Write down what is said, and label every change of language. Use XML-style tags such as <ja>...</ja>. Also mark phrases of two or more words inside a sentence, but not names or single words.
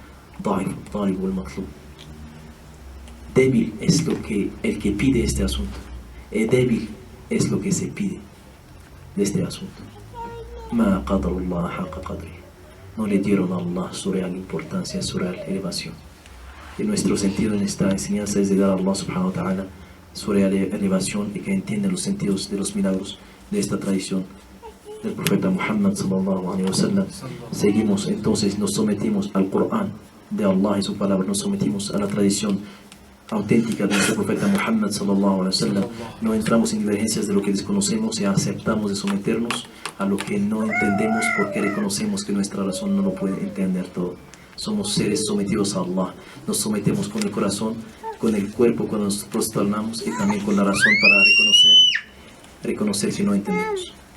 <es>Débil es el que pide este asunto, y débil es lo que se pide de este asunto. No le dieron a Allah su real importancia, su real elevación. Y nuestro sentido en esta enseñanza es de dar a Allah</es> <ar>سبحانه وتعالى</ar> <es>su real elevación, y que entienda los sentidos de los milagros de esta tradición del profeta Muhammad</es> <ar>صلى الله عليه وسلم.</ar> <es>Seguimos entonces, nos sometimos al Corán de Allah y su palabra, nos sometimos a la tradición auténtica de nuestro profeta Muhammad</es> <ar>صلى الله عليه وسلم.</ar> <es>No entramos en divergencias de lo que desconocemos y aceptamos de someternos a lo que no entendemos, porque reconocemos que nuestra razón no lo puede entender todo. Somos seres sometidos a Allah, nos sometemos con el corazón, con el cuerpo cuando nos prosternamos, y también con la razón para reconocer que no entendemos.</es>